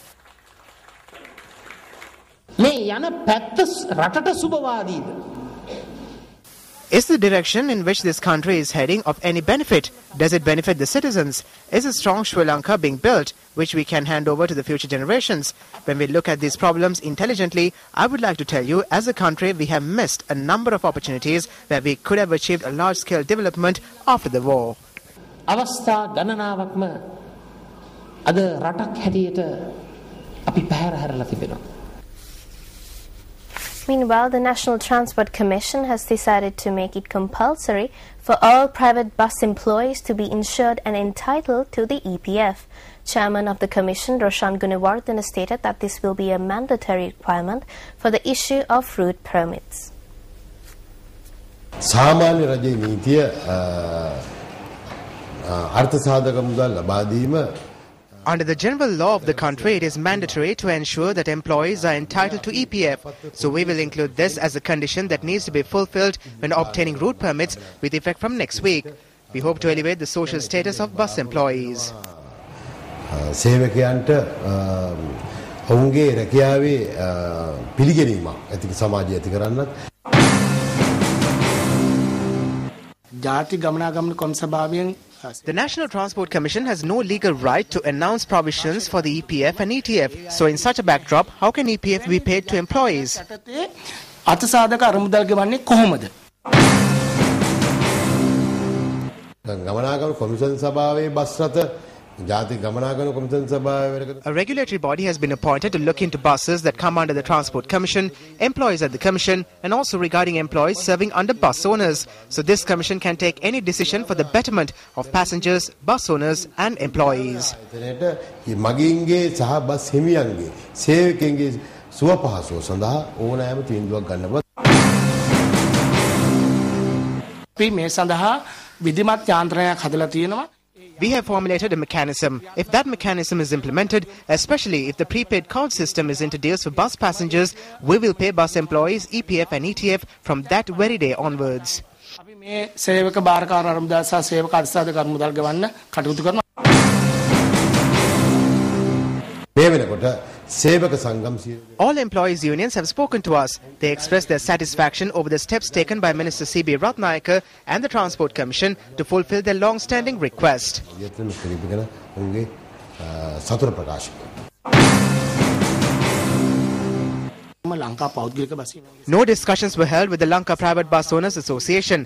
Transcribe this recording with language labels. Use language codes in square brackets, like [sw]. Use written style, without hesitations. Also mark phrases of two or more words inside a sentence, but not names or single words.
[en] Is the direction in which this country is heading of any benefit? Does it benefit the citizens? Is a strong Sri Lanka being built, which we can hand over to the future generations? When we look at these problems intelligently, I would like to tell you, as a country, we have missed a number of opportunities where we could have achieved a large-scale development after the war. [si] අවස්ථා ගණනාවක්ම අද රටක් හැටියට අපි පැහැර හැරලා තිබෙනවා. [en] Meanwhile, the National Transport Commission has decided to make it compulsory for all private bus employees to be insured and entitled to the EPF. Chairman of the Commission, Roshan Gunawardena, stated that this will be a mandatory requirement for the issue of route permits. [si] සාමාන්‍ය රජයේ නීතිය අර්ථසාධක මුදල් ලබා දීම. [en] Under the general law of the country, it is mandatory to ensure that employees are entitled to EPF. So we will include this as a condition that needs to be fulfilled when obtaining route permits with effect from next week. We hope to elevate the social status of bus employees. [si] සේවකයන්ට ඔවුන්ගේ රැකියාවේ පිළිගැනීමක් ඇති සමාජය ඇති කරන්නත් ජාති ගමනාගමන කොන්සභාවයෙන් [en] The National Transport Commission has no legal right to announce provisions for the EPF and ETF. So in such a backdrop, how can EPF be paid to employees? [si] අර්ථසාධක අරමුදල් ගෙවන්නේ කොහොමද? ගමනාගමන කොමිෂන් සභාවේ බස් රථ ජාතික ගමනාගමන කොමිෂන් සභාවේ [en] A regulatory body has been appointed to look into buses that come under the Transport Commission, employees at the Commission, and also regarding employees serving under bus owners. So this Commission can take any decision for the betterment of passengers, bus owners, and employees. [si] මගීන්ගේ සහ බස් හිමියන්ගේ සේවකයන්ගේ සුව පහසුව සඳහා ඕනෑම තීන්දුවක් ගන්නවා. අපි මේ සඳහා විධිමත් යාන්ත්‍රණයක් හදලා තියෙනවා. [en] We have formulated a mechanism. If that mechanism is implemented, especially if the prepaid card system is introduced for bus passengers, we will pay bus employees EPF and ETF from that very day onwards. [si] අපි මේ සේවක බාරකාර අරමුදල් සහ සේවක අර්ථසාධක අරමුදල් ගෙවන්න කටයුතු කරනවා. මේ වෙනකොට සේවක සංගම් [en] All employees unions have spoken to us. They expressed their satisfaction over the steps taken by Minister C.B. Ratnayaka and the Transport Commission to fulfill their long-standing request. No discussions were held with the Lanka Private Bus Owners Association.